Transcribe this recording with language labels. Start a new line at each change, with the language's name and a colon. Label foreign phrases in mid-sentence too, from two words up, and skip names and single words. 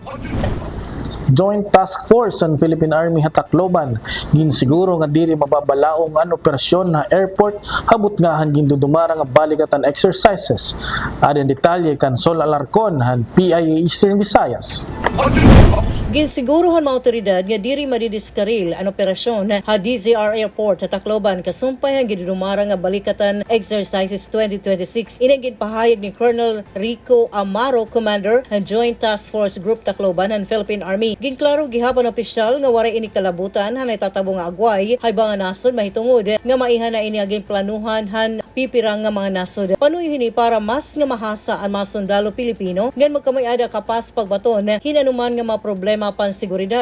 Waray: Joint Task Force ang Philippine Army Hatakloban ginsiguro nga diri mababalaong ang operasyon na airport habot nga han gindudumara nga balikatan exercises. Adin detalye kan Sol Alarcon han PIA Eastern Visayas. Ginsiguruhan mga otoridad nga diri madidiskaril ang operasyon ha DZR Airport sa Tacloban kasumpay ang gidudumara nga balikatan exercises 2026. Inang ginpahayag ni Colonel Rico Amaro, Commander ng Joint Task Force Group Tacloban ng Philippine Army. Ginklaro gihapon opisyal nga waray ini kalabutan hanay tatabo nga agway hay mga nasod mahitungod nga maihan na ini aging planuhan han pipirang nga mga nasod. Panuyo hini para mas nga mahasa ang mga sundalo Pilipino ngan magkamay-ada kapas pagbaton hinanuman nga mga problema panseguridad.